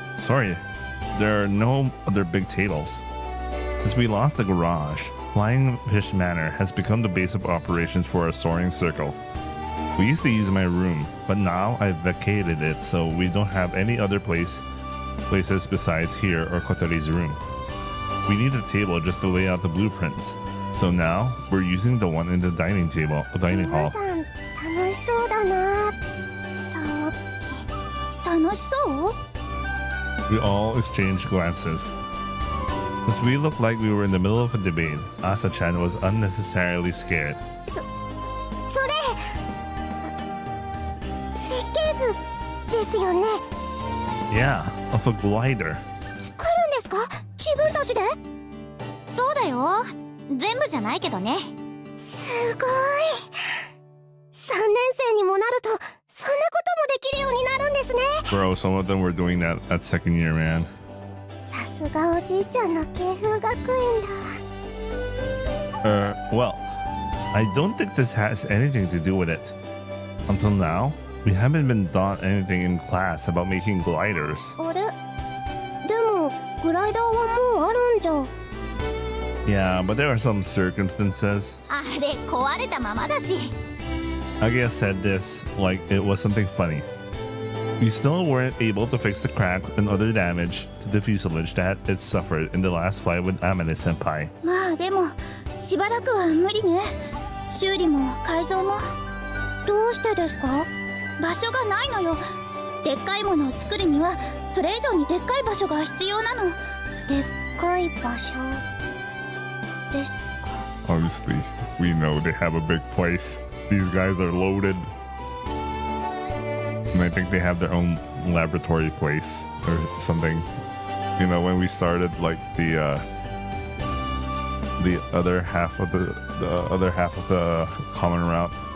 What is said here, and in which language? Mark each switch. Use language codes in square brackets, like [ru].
[en] Sorry, there are no other big tables. Since we lost the garage, Flying Fish Manor has become the base of operations for a soaring circle. We used to use my room, but now I've vacated it, so we don't have any other places besides here or Kotori's room. We need a table just to lay out the blueprints. So now we're using the one in the dining hall. [ja] 皆さん楽しそうだなと思って。楽しそう？ [en] We all exchanged glances. Since we looked like we were in the middle of a debate, Asa-chan was unnecessarily scared. [ja] それ設計図ですよね。 [en] Yeah, of a glider. [ja] 作るんですか？自分たちで？そうだよ。全部じゃないけどね。すごい。 3年生にもなるとそんなこともできるようになるんですね。 [en] Bro, some of them were doing that at second year, man. [ja] さすがおじいちゃんの慶風学園だ。 [en] Well, I don't think this has anything to do with it. Until now, we haven't been taught anything in class about making gliders. [ja] あれ？でもグライダーはもうあるんじゃ。 [en] Yeah, but there are some circumstances. [ja] あれ壊れたままだし。 [en] Agia said this like it was something funny. We still weren't able to fix the cracks and other damage to the fuselage that it suffered in the last flight with Amane Senpai. [ja] まあでもしばらくは無理ね。修理も改造も。どうしてですか？場所がないのよ。でっかいものを作るにはそれ以上にでっかい場所が必要なの。でっかい場所ですか。 [en] Obviously, we know they have a big place. These guys are loaded. And I think they have their own laboratory place or something. You know, when we started like the other half of the common route.